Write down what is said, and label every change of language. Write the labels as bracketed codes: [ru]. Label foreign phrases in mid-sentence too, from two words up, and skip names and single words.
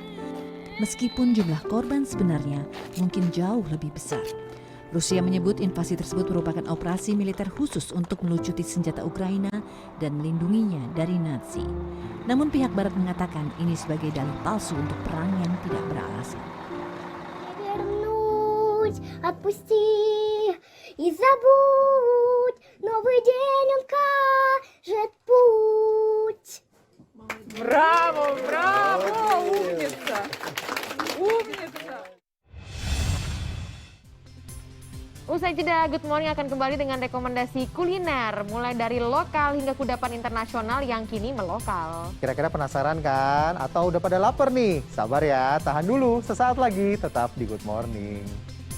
[id] Meskipun jumlah korban sebenarnya mungkin jauh lebih besar. Rusia menyebut invasi tersebut merupakan operasi militer khusus untuk melucuti senjata Ukraina dan melindunginya dari Nazi. Namun pihak Barat mengatakan ini sebagai dalih palsu untuk perang yang tidak beralasan. [ru] Отпусти и забудь, новый день он кажет путь. Браво, браво, умница, умница. [id] Usai jeda, Good Morning akan kembali dengan rekomendasi kuliner, mulai dari lokal hingga kudapan internasional yang kini melokal. Kira-kira penasaran kan? Atau udah pada lapar nih? Sabar ya, tahan dulu. Sesaat lagi tetap di Good Morning.